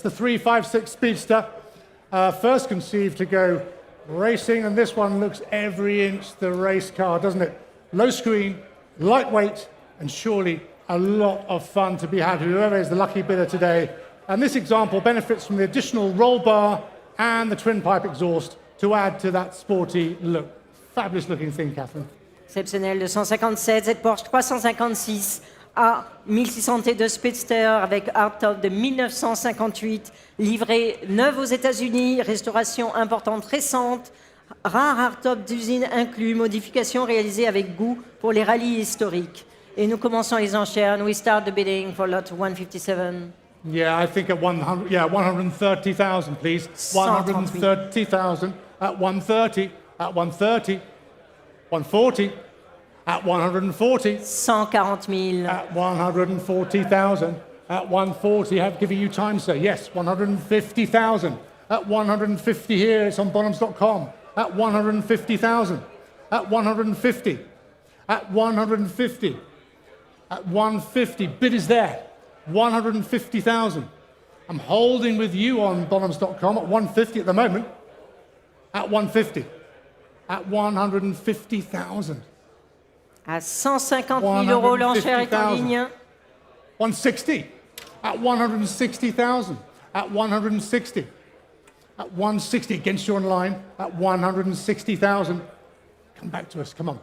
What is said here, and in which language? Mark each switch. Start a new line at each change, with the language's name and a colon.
English: The 356 Speedster, first conceived to go racing, and this one looks every inch the race car, doesn't it? Low screen, lightweight, and surely a lot of fun to be had, whoever is the lucky bidder today. And this example benefits from the additional roll bar and the twin pipe exhaust to add to that sporty look. Fabulous looking thing, Catherine.
French: Exceptionnel, le 157, cette Porsche 356 A 1600 de Speedster avec hardtop de 1958, livré neuve aux États-Unis, restauration importante récente, rare hardtop d'usine inclus, modification réalisée avec goût pour les rallyes historiques. Et nous commençons les enchères.
English: And we start the bidding for lot 157. Yeah, I think at 100, yeah, 130,000, please. 130,000 at 130, at 130, 140, at 140.
French: 140 000.
English: At 140,000. At 140, I'm giving you time, sir. Yes, 150,000. At 150 here, it's on bonhams.com. At 150,000. At 150. At 150. At 150. Bid is there. 150,000. I'm holding with you on bonhams.com at 150 at the moment. At 150. At 150,000.
French: À 150 000 euros, l'enchère est en ligne.
English: 160. At 160,000. At 160. At 160 against you online. At 160,000. Come back to us. Come on.